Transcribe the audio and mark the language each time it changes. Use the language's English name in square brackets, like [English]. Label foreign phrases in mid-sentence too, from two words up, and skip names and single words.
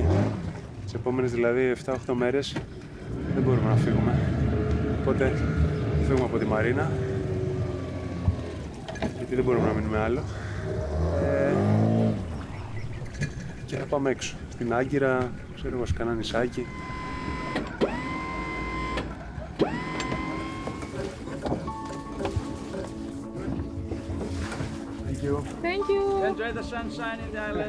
[Greek] Τις επόμενες δηλαδή 7-8 μέρες δεν μπορούμε να φύγουμε. Οπότε φύγουμε από τη Μαρίνα, γιατί δεν μπορούμε να μείνουμε άλλο. Και θα πάμε έξω, στην Άγκυρα, ξέρω εγώ, σε κανένα νησάκι. [English] Thank you. Thank you. Enjoy the sunshine in the island.